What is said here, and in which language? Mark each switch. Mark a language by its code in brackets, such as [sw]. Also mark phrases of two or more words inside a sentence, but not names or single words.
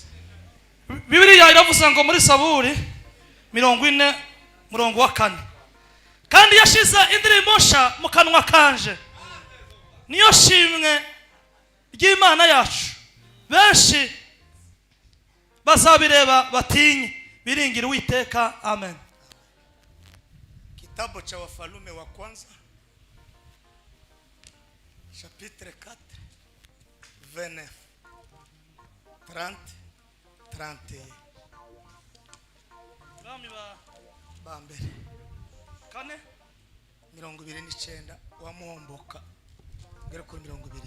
[rw] Bibiliya iravuga ngo muri Zaburi 40:4 kandi yashize indirimbo nsha mu kanwa kanje niyo shimwe ry'Imana yacu. Benshi bazabireba batinye biringira Uwiteka. Amen. [sw] Kitabu cha Wafalme wa kwanza chapitre 4 29 30 31. [rw] Abami ba mbere kane 29 wamuhomboka ngere kuri 20